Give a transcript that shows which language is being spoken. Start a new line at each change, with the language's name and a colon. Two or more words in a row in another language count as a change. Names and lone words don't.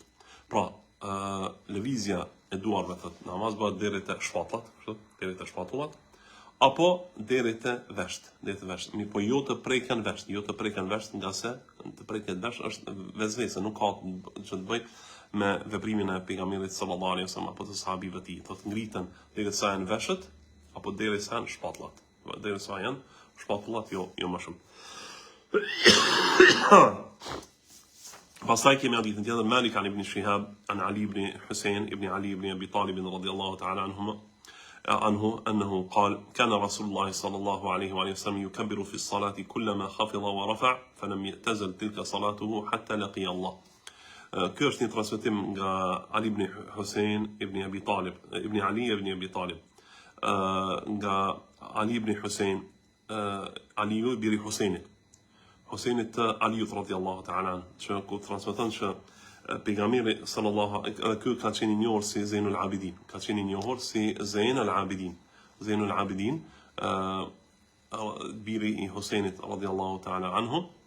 Albanian: Pra, lëvizja e duarve thot namaz bëhet deri te shpatullat, apo deri te vesht, mirë po jo të preken vesht, nga se të preket vesht është vezvese, nuk ka që të bëj me veprimin e pejgamberit
Arabic: صلى الله عليه وسلم
Albanian: apo të sahabive të tij. Thotë ngriten deri sa janë veshët apo deri sa janë shpatullat. Deri sa janë shpatullat, jo më shumë. Pastaj kemi hadithin tjetër,
Arabic: مالك عن ابن شهاب عن علي بن حسين بن علي بن أبي طالب رضي الله تعالى عنه أنه قال كان رسول الله صلى الله عليه وسلم يكبر في الصلاة كلما خفض ورفع فلم يتزل تلك صلاته حتى لقي الله.
Albanian: Kjo është një transmetim nga Ali ibn Husayn ibn Abi Talib, ibn Ali ibn Abi Talib. Nga Ali ibn Husayn, Aliu ibn Husaynit. Husaynit të Aliut
Arabic: رضي الله تعالى عنه,
Albanian: që ku transmeton që pejgamberi sallallahu ky ka qenë I njohur si Zainul Abidin, Zainul Abidin, biri I Husaynit
Arabic: رضي الله تعالى عنه.